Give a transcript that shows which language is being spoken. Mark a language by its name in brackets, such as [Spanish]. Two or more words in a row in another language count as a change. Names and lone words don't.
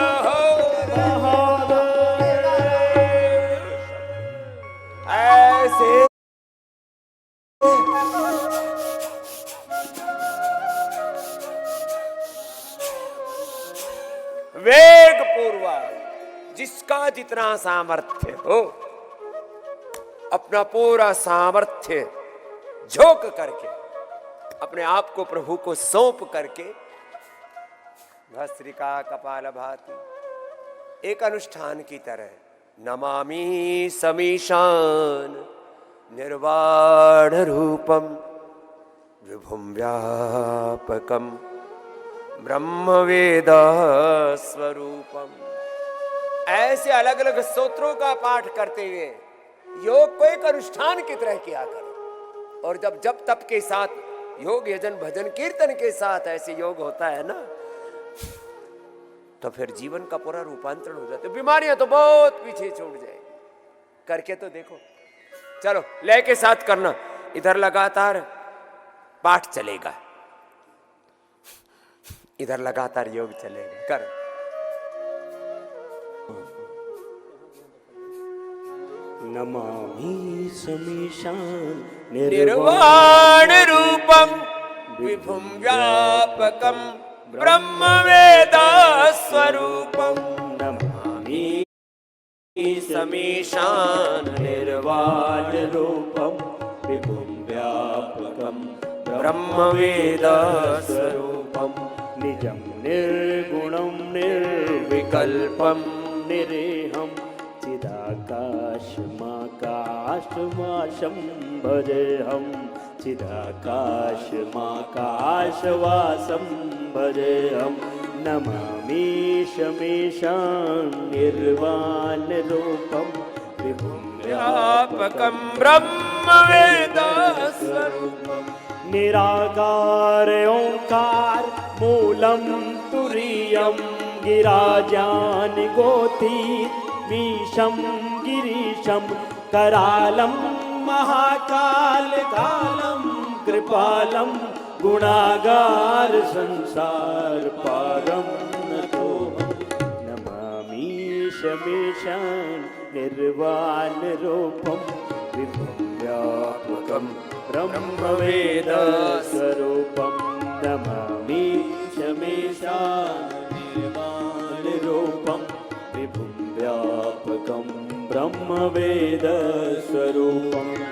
[Hindi] ऐसे वेग पूर्वक जिसका जितना सामर्थ्य हो, अपना पूरा सामर्थ्य झोंक करके अपने आप को प्रभु को सौंप करके भस्त्रिका कपाल भाती एक अनुष्ठान की तरह [Sanskrit] नमामि समीशान निर्वाण रूपम विभुं व्यापकं ब्रह्मवेद स्वरूपम। [Hindi] ऐसे अलग अलग स्तोत्रों का पाठ करते हुए योग को एक अनुष्ठान की तरह किया करो। और जब जप तप के साथ, योग यजन भजन कीर्तन के साथ ऐसे योग होता है ना, तो फिर जीवन का पूरा रूपांतरण हो जाता है। बीमारियां तो बहुत पीछे छूट जाएगी। करके तो देखो। चलो लय के साथ करना। इधर लगातार पाठ चलेगा, इधर लगातार योग चलेगा। कर। [Sanskrit] नमामि समीशान निर्वाण रूपम विभुं व्यापकं ब्रह्मवेद स्वरूपम। नमामि समीशान निर्वाण रूपम विभुं व्यापकं ब्रह्मवेद स्वरूपम। निजं निर्गुणं निर्विकल्पं निरेहं चिदाकाशमाकाशवासं भजेऽहं चिदाकाशमाकाशवासं भजेऽहं। नमामि शमीशां निर्वाणरूपं विभुं व्यापकं ब्रह्मवेद स्वरूपम। निराकार ओंकार मूलं तुरीयं गिराजान गोती मीशं गिरीशं करालं महाकाल कालं कृपालं गुणागार संसार पारं नतोऽहं। नमामि शमीशां निर्वाण रूपं विभुं व्यापकं ब्रह्मवेद स्वरूपं। नमामि शमीशां निर्वाण रूपं विभुं व्यापकं ब्रह्मवेद स्वरूपं।